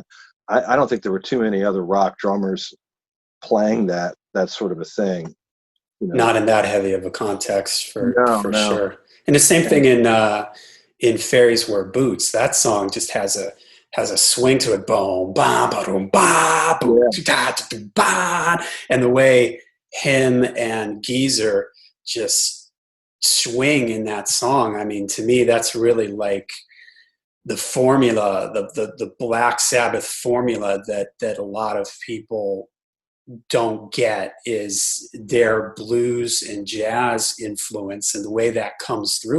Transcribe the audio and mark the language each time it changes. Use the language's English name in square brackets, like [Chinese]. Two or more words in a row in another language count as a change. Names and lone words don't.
[English] I don't think there were too many other rock drummers playing that sort of a thing. Not in that heavy of a context No, for no. sure. And the same thing And, in Fairies Wear Boots. That song just has a swing to it. Boom, ba, ba, boom, ba, boom, yeah. da, da, da, ba. And the way him and Geezer just swing in that song. I mean, to me, that's really like the formula, the Black Sabbath formula that a lot of people don't get is their blues and jazz influence and the way that comes through.